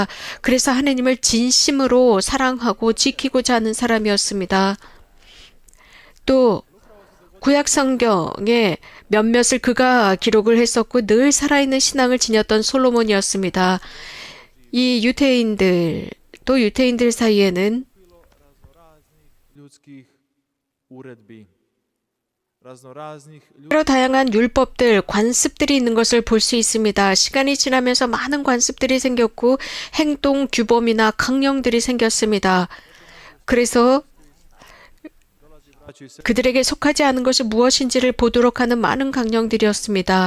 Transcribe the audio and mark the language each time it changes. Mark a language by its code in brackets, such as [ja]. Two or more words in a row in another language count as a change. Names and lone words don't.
[ko] 그래서 하느님을 진심으로 사랑하고 지키고자 하는 사람이었습니다. 또 구약 성경의 몇몇을 그가 기록을 했었고 늘 살아있는 신앙을 지녔던 솔로몬이었습니다. 이 유대인들도 또 유대인들 사이에는 [hr] ljudskih uredbi, raznoraznih [ko] 여러 다양한 율법들, 관습들이 있는 것을 볼 수 있습니다. 시간이 지나면서 많은 관습들이 생겼고 행동 규범이나 강령들이 생겼습니다. 그래서 그들에게 속하지 않은 것이 무엇인지를 보도록 하는 많은 강령들이었습니다.